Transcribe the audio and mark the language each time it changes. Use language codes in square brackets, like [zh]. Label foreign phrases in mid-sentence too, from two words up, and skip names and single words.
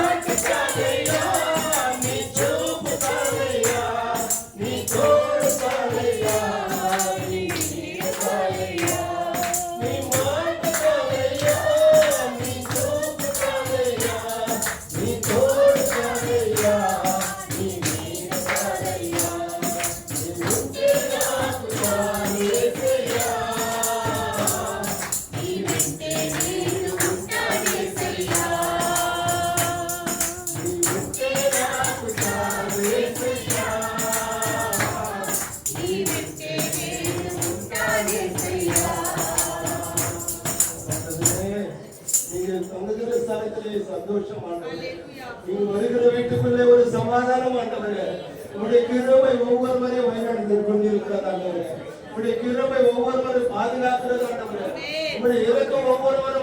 [te] చాలయ్యా నీ చూపు చాలయ్యా నీ తోడు చాలయ్యా నీ నీడ చాలయ్యా నీ మాట చాలయ్యా నీ చూపు చాలయ్యా నీ తోడు చాలయ్యా నీ నీడ చాలయ్యా నీ ఉంటే నాకు చాలు యేసయ్యా నీ వెంటే నేను ఉంటాను యేసయ్యా నీ ఉంటే నాకు చాలు యేసయ్యా నీ వెంటే నేను ఉంటాను యేసయ్యా [ta] நீங்கள் தங்குகிற ஸ்தலத்திலே சந்தோஷம் ஆண்டவரே நீங்கள் வருகிற வீட்டுக்குள்ளே ஒரு சமாதானம் ஆண்டவரே உங்களுடைய கிருபை ஒவ்வொருவரையும் வழிநடத்தி கொண்டிருக்கிறது ஆண்டவரே உங்களுடைய கிருபை ஒவ்வொருவரையும் பாதுகாக்கிறது ஆண்டவரே உங்களுடைய இரக்கம் ஒவ்வொருவரும்